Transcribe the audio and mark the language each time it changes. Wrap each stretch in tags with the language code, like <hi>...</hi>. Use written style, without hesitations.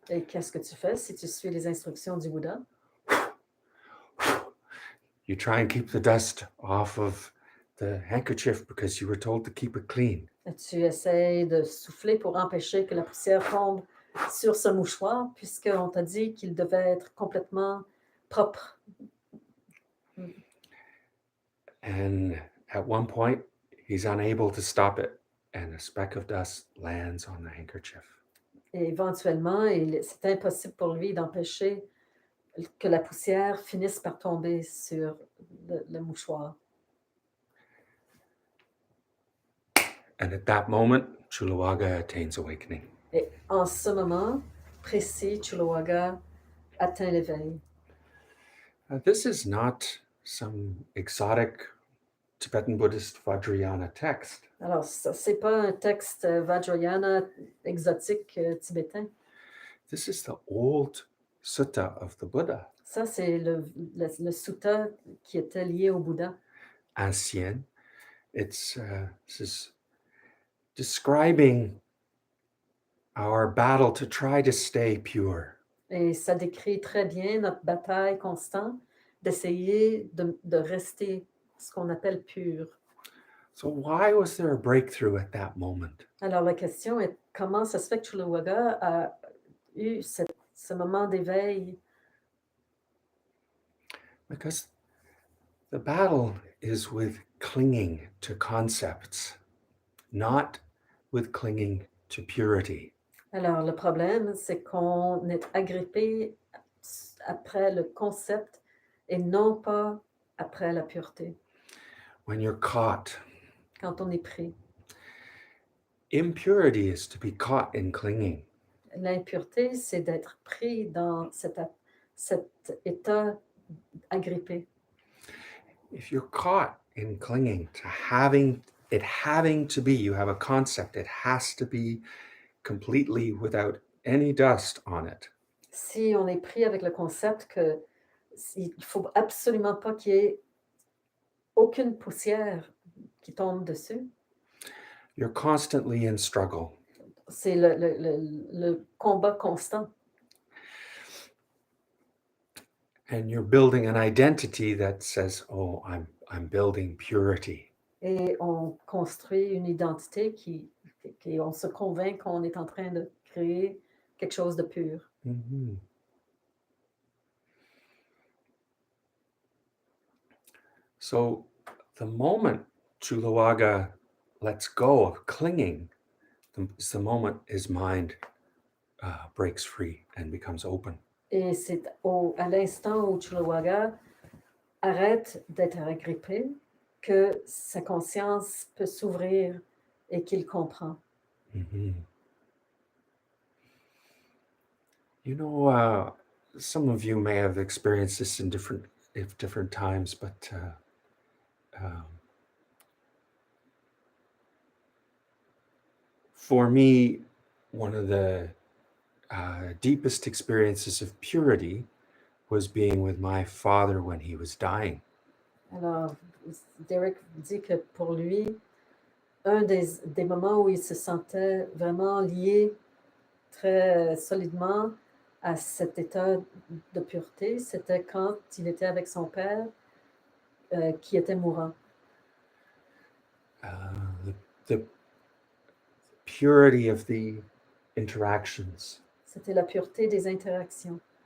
<fr>Et qu'est-ce que tu fais si tu suis les instructions du Bouddha?</fr> <en>You try and keep the dust off of the handkerchief because you were told to keep it clean.</en> <fr>Tu essaies de souffler pour empêcher que la poussière tombe sur ce mouchoir, puisqu'on t'a dit qu'il devait être complètement propre.</fr> <en>And at one point, he's unable to stop it, and a speck of dust lands on the handkerchief.</en> <fr>Et éventuellement, c'est impossible pour lui d'empêcher que la poussière finisse par tomber sur le mouchoir.</fr> <en>And at that moment, Chulawaga attains awakening.</en> <fr>Et en ce moment précis, Chuluaga atteint l'éveil.</fr> <en>This is not some exotic Tibetan Buddhist Vajrayana text.</en> <fr>Alors, ça, c'est pas un texte Vajrayana exotique tibétain.</fr> <en>This is the old sutta of the Buddha,</en> <fr>Ça, c'est le sutta qui était lié au Bouddha. ancien.</fr> <en>This is describing our battle to try to stay pure.</en> <fr>Et ça décrit très bien notre bataille constante d'essayer de rester ce qu'on appelle pur.</fr> <en>So why was there a breakthrough at that moment?</en> <fr>Alors, la question est comment ça se fait que Chuluaga a eu ce moment d'éveil?</fr> <en>Because the battle is with clinging to concepts, not with clinging to purity.</en> <fr>Alors, le problème, c'est qu'on est agrippé après le concept et non pas après la pureté.</fr> <en>When you're caught,</en> <fr>Quand on est pris.</fr> <en>impurity is to be caught in clinging.</en> <fr>L'impureté, c'est d'être pris dans cet état agrippé.</fr> <en>If you're caught in clinging to having to be, you have a concept, it has to be completely without any dust on it.</en> <fr>Si on est pris avec le concept que il faut absolument pas qu'il y ait aucune poussière qui tombe dessus,</fr> <en>You're constantly in struggle.</en> <fr>c'est le combat constant.</fr> <en>And you're building an identity that says, "Oh, I'm building purity."</en> <fr>Et on construit une identité qui on se convainc qu'on est en train de créer quelque chose de pur. Mhm.</fr> <en>So the moment Chulawaga lets go of clinging, is the moment his mind breaks free and becomes open.</en> <fr>Et c'est à l'instant où Chulawaga arrête d'être agrippé que sa conscience peut s'ouvrir et qu'il comprend. Mhm.</fr> <en>You know, some of you may have experienced this in different times, but for me, one of the deepest experiences of purity was being with my father when he was dying.</en> <fr>Alors, Derek dit que pour lui, un des moments où il se sentait vraiment lié très solidement à cet état de pureté, c'était quand il était avec son père qui était mourant.</fr> <en>The purity of the interactions.</en> <fr>C'était la pureté des interactions.</fr>